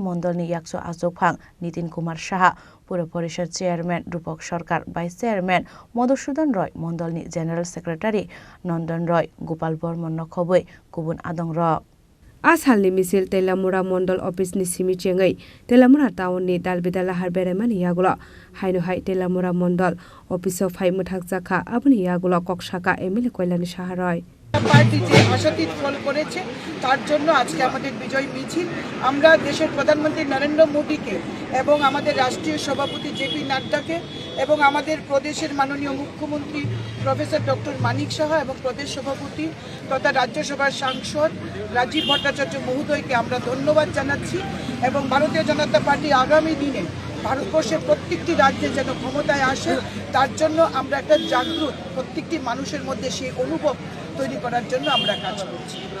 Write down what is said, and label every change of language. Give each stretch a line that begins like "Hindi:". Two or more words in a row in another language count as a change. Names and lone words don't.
Kok Borok: Mondolni Yakso Azokphang Nitin Kumar Saha Pura Porishad Chairman Rupok Sarkar
English: Vice Chairman
Kok Borok: Madhusudan Roy Mondolni
English: General Secretary
Kok Borok: Nondan Roy Gopal Bormon Nokhoboi Kubun Adong Ro Asalni Michil Teliamura Mondol Office ni Simi Chengai Teliamura Town ni Dalbidala Harberemani Yagula Hainu Hai Teliamura Mondol Office of Hai Khlaijakha Abuni Yagula Kokshaka Emile Kolani Shaharoi
Bangla: পার্টি যে আশাতীত ফল করেছে তার জন্য আজকে আমাদের বিজয় মিছিল আমরা দেশের প্রধানমন্ত্রী নরেন্দ্র মোদীকে এবং আমাদের রাষ্ট্রীয় সভাপতি জেপি নাড্ডাকে এবং আমাদের প্রদেশের মাননীয় মুখ্যমন্ত্রী প্রফেসর ডক্টর মানিক সাহা এবং প্রদেশ সভাপতি তথা রাজ্যসভার সাংসদ রাজীব ভট্টাচার্য মহোদয়কে আমরা ধন্যবাদ জানাচ্ছি এবং ভারতীয় জনতা পার্টি আগামী দিনে ভারতবর্ষের প্রত্যেকটি রাজ্যে যেন ক্ষমতায় আসে তার জন্য আমরা একটা জাগ্রত প্রত্যেকটি মানুষের মধ্যে সেই অনুভব তৈরি করার জন্য আমরা কাজ করছি।